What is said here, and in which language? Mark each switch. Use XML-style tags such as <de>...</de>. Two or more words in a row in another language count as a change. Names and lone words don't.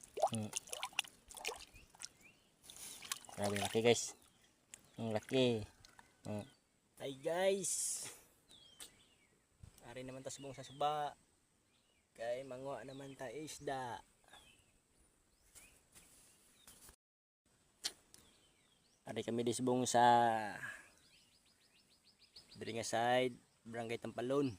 <tl>Hmm. Grabe laki guys. Ang laki.</tl> <en>Hi guys.</en> <hil>Ari naman ta subong sa suba. Kay manguha naman ta isda. Ari kami di subong sa diri nga side, Barangay Tampalon.</hil>